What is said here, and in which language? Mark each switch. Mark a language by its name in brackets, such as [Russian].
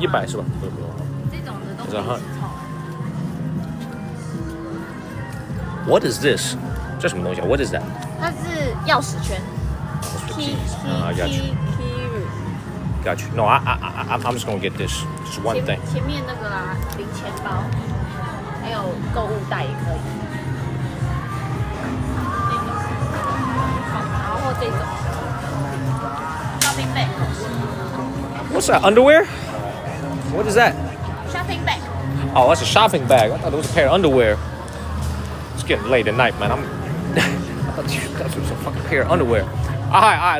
[Chinese] 100是吧？这种的都 [English] It's [Chinese] 可以 [English] 100. [Chinese] 凑。 [English] What is this? [Chinese] 这什么东西啊? [English] What is that? [Chinese] 它是钥匙圈。 [English] I got you. Got you. No, I'm just gonna get this. Just one thing. [Chinese] 前面那个啦，零钱包，还有购物袋也可以。然后这种 shopping bag。 [English] What's that? Underwear? What is that? shopping bag。 Oh, that's a shopping bag. I thought it was a pair of underwear. It's getting late at night, man. I thought it was a fucking pair of underwear. All right.